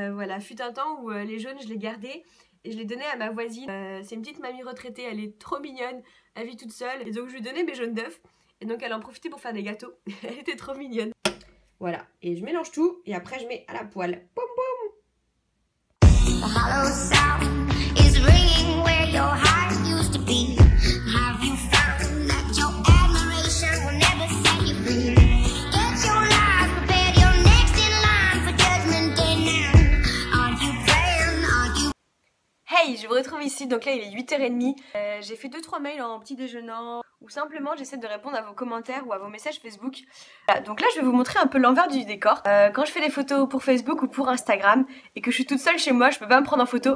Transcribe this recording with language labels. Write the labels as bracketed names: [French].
[French] Voilà, fut un temps où les jaunes je les gardais et je les donnais à ma voisine, c'est une petite mamie retraitée, elle est trop mignonne, elle vit toute seule et donc je lui donnais mes jaunes d'œufs et donc elle en profitait pour faire des gâteaux, elle était trop mignonne. Voilà, et je mélange tout et après je mets à la poêle. Boum boum. [English] The hollow sound is ringing where your heart used to be. Have you found that your admiration will never set you free? Get your life prepared, you're next in line for judgment day now. Are you praying? Are you... [French] Hey, je vous retrouve ici, donc là il est 8 h 30. J'ai fait 2-3 mails en petit déjeunant ou simplement j'essaie de répondre à vos commentaires ou à vos messages Facebook. Voilà, donc là je vais vous montrer un peu l'envers du décor. Quand je fais des photos pour Facebook ou pour Instagram et que je suis toute seule chez moi, je peux pas me prendre en photo.